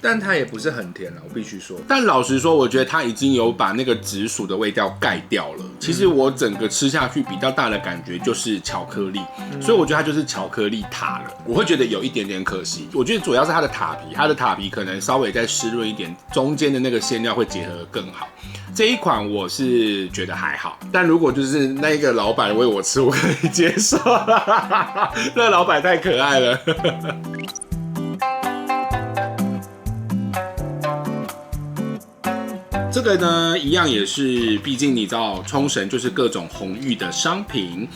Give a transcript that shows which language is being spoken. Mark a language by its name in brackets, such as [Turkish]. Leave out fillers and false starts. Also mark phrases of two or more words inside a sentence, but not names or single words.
[Chinese] 但它也不是很甜了，我必須說。但老實說，我覺得它已經有把那個紫薯的味道蓋掉了。其實我整個吃下去比較大的感覺就是巧克力，所以我覺得它就是巧克力塔了。我會覺得有一點點可惜，我覺得主要是它的塔皮，它的塔皮可能稍微再濕潤一點，中間的那個餡料會結合得更好。這一款我是覺得還好，但如果就是那個老闆餵我吃，我可以接受。那個老闆太可愛了。這個呢，一樣也是，畢竟你知道，沖繩就是各種紅玉的商品。